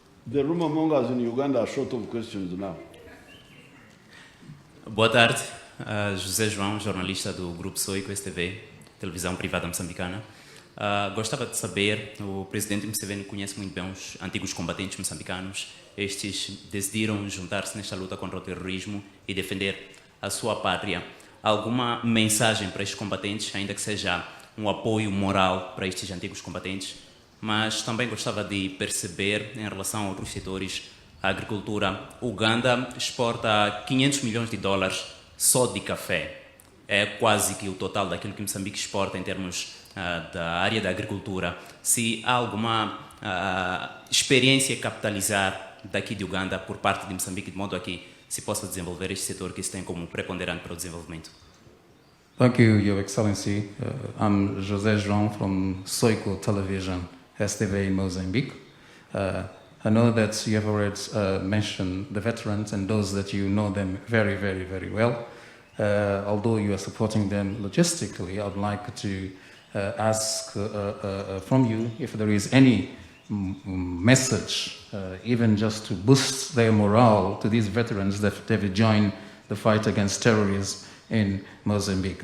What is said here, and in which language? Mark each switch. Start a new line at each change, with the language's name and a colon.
English: The rumor mongers in Uganda are short of questions now.
Portuguese: Boa tarde, José João, jornalista do Grupo Soico STV, televisão privada moçambicana. Gostava de saber, o presidente Museveni conhece muito bem os antigos combatentes moçambicanos. Estes decidiram juntar-se nesta luta contra o terrorismo e defender a sua pátria. Alguma mensagem para estes combatentes, ainda que seja um apoio moral para estes antigos combatentes? Mas também gostava de perceber, em relação a outros setores, a agricultura. Uganda exporta 500 milhões de dólares só de café. É quase que o total daquilo que Moçambique exporta em termos da área da agricultura. Se há alguma experiência a capitalizar daqui de Uganda por parte de Moçambique, de modo a que se possa desenvolver este setor que se tem como preponderante para o desenvolvimento.
English: Thank you, Your Excellency. I'm José João from Soico Television, STV in Mozambique. I know that you have already mentioned the veterans and those that you know them very, very, very well. Although you are supporting them logistically, I would like to ask from you if there is any message, even just to boost their morale to these veterans that they've joined the fight against terrorism in Mozambique.